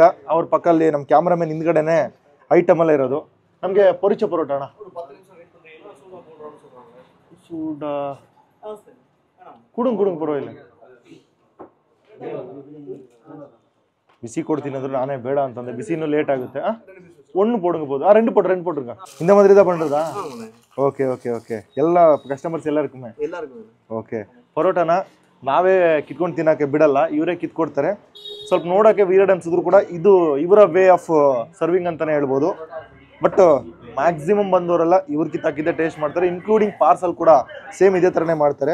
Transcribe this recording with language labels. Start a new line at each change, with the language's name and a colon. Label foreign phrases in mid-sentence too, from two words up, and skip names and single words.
Kannada: ಅವ್ರ ಪಕ್ಕಲ್ಲಿ ನಮ್ಮ ಕ್ಯಾಮ್ರಾಮನ್ ಹಿಂದ್ಗಡೆನೆ ಐಟಮ್ ಎಲ್ಲ ಇರೋದು. ನಮಗೆ ಪರಿಚಯ ಪರೋಟ ಅಣ್ಣ, ಸೂಡ ಕುಡುಂಗ್ ಪರವಾಗಿಲ್ಲ, ಬಿಸಿ ಕೊಡ್ತೀನಿ ಅಂದ್ರೆ ನಾನೇ ಬೇಡ ಅಂತಂದೆ. ಬಿಸಿ ಇನ್ನೂ ಲೇಟ್ ಆಗುತ್ತೆ.
Tamil: ஒன்று போடுங்கபோது ரெண்டு போட்டுருங்க. இந்த மாதிரி தான் பண்ணுறதா?
English: OK OK OK.
Kannada: ಎಲ್ಲ ಕಸ್ಟಮರ್ಸ್ ಎಲ್ಲರಿಗೂ ಓಕೆ. ಪರೋಟಾನ ನಾವೇ ಕಿತ್ಕೊಂಡು ತಿನ್ನೋಕ್ಕೆ ಬಿಡಲ್ಲ, ಇವರೇ ಕಿತ್ಕೊಡ್ತಾರೆ. ಸ್ವಲ್ಪ ನೋಡೋಕ್ಕೆ ವೀರ್ಡ್ ಅನ್ಸಿದ್ರು ಕೂಡ ಇದು ಇವರ
English: way of serving
Kannada: ಅಂತಲೇ ಹೇಳ್ಬೋದು.
English: but maximum
Kannada: ಬಂದವರೆಲ್ಲ ಇವ್ರು ಕಿತ್ತಾಕಿದ್ದೆ ಟೇಸ್ಟ್ ಮಾಡ್ತಾರೆ,
English: including parcel
Kannada: ಕೂಡ ಸೇಮ್ ಇದೇ ಥರನೇ ಮಾಡ್ತಾರೆ.